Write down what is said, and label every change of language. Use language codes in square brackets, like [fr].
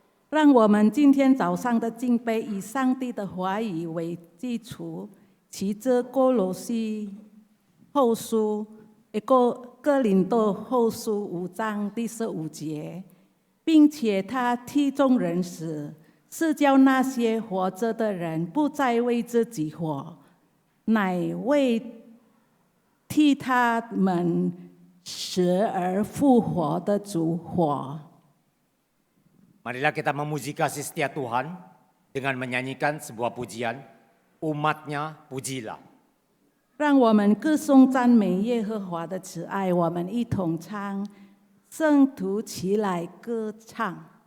[zh] 让我们今天早上的敬拜以上帝的话语为基础，其着哥罗西后书、哥林多后书5章第15节，并且他替众人死，是叫那些活着的人不再为自己活，乃为替他们死而复活的主活。 [id] Marilah kita memuji kasih setia Tuhan dengan menyanyikan sebuah pujian, umatnya pujilah. [zh] 让我们歌颂赞美耶和华的慈爱，我们一同唱，圣徒起来歌唱。